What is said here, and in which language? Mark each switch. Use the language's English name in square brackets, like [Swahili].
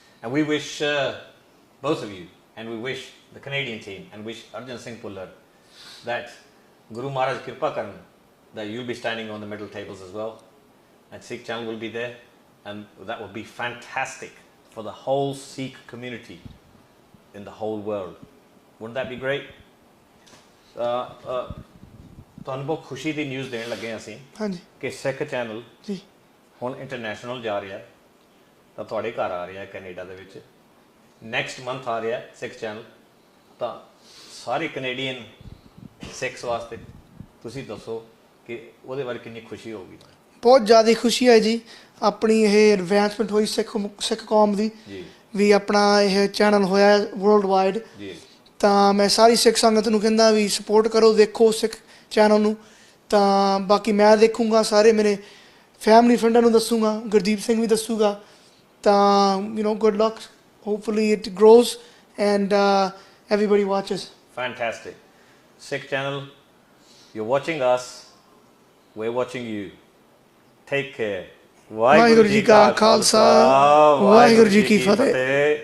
[English] And we wish both of you, and we wish the Canadian team, and wish Arjan Singh Bhullar that Guru Maharaj Kirpa Karan, that you'll be standing on the middle tables as well, and Sikh Channel will be there, and that will be fantastic for the whole Sikh community in the whole world. Wouldn't that be great? [Punjabi] ਤੁਹਾਨੂੰ ਬਹੁਤ ਖੁਸ਼ੀ ਦੀ news ਦੇਣ ਲੱਗੇ ਹਾਂ ਅਸੀਂ ਕਿ ਸਿੱਖ channel ਜੀ ਹੁਣ ਇੰਟਰਨੈਸ਼ਨਲ ਜਾ ਰਿਹਾ, ਤਾਂ ਤੁਹਾਡੇ ਘਰ ਆ ਰਿਹਾ ਕੈਨੇਡਾ ਦੇ ਵਿੱਚ। ਨੈਕਸਟ ਮੰਥ ਆ ਰਿਹਾ ਸਿੱਖ ਚੈਨਲ, ਤਾਂ ਸਾਰੇ ਕੈਨੇਡੀਅਨ ਸਿੱਖਸ ਵਾਸਤੇ ਤੁਸੀਂ ਦੱਸੋ ਕਿ ਉਹਦੇ ਬਾਰੇ ਕਿੰਨੀ ਖੁਸ਼ੀ ਹੋਊਗੀ? ਬਹੁਤ ਜ਼ਿਆਦਾ ਖੁਸ਼ੀ ਹੈ ਜੀ। ਆਪਣੀ ਇਹ ਐਡਵਾਂਸਮੈਂਟ ਹੋਈ ਸਿੱਖ ਕੌਮ ਦੀ ਜੀ, ਵੀ ਆਪਣਾ ਇਹ ਚੈਨਲ ਹੋਇਆ ਵਰਲਡ ਵਾਈਡ ਜੀ। ਤਾਂ ਮੈਂ ਸਾਰੀ ਸਿੱਖ ਸੰਗਤ ਨੂੰ ਕਹਿੰਦਾ ਵੀ ਸਪੋਰਟ ਕਰੋ, ਦੇਖੋ ਸਿੱਖ ਚੈਨਲ ਨੂੰ। ਤਾਂ ਬਾਕੀ ਮੈਂ ਦੇਖੂੰਗਾ, ਸਾਰੇ ਮੇਰੇ ਫੈਮਿਲੀ ਫਰੈਂਡਾਂ ਨੂੰ ਦੱਸੂਗਾ, ਗੁਰਦੀਪ ਸਿੰਘ ਵੀ ਦੱਸੂਗਾ। [English] ਤਾਂ good luck, hopefully it grows and everybody watches. Fantastic. Sikh Channel, you're watching us, we're watching you. Take care. [Punjabi] Waheguru ji ਕਾ ਖਾਲਸਾ, ਵਾਹਿਗੁਰੂ ਜੀ ਕੀ ਫਤਿਹ।